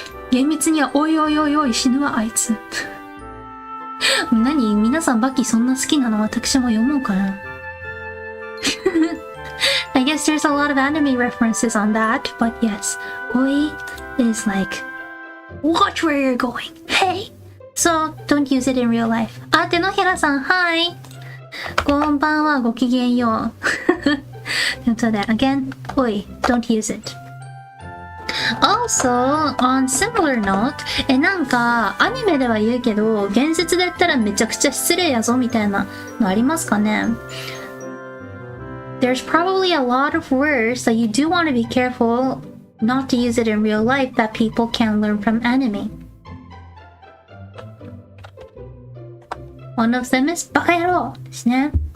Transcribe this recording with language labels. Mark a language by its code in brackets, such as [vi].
[ja] 厳密にはおいおいおいおい死ぬわあいつ。何皆さんバキそんな好きなの私も読もうかな。 [en] I guess there's a lot of anime references on that, but yes, oi is like, watch where you're going. Hey! So, don't use it in real life. [ja] 手のひらさん、はい。こんばんは、ごきげんよう。ということで、 [en] again, おい、don't use it. Also, on similar note, [ja] なんか、アニメでは言うけど、現実で言ったらめちゃくちゃ失礼やぞみたいなのありますかね？ [en] There's probably a lot of words that you do want to be careful not to use it in real life that people can learn from anime. One of them is バカ野郎ですね。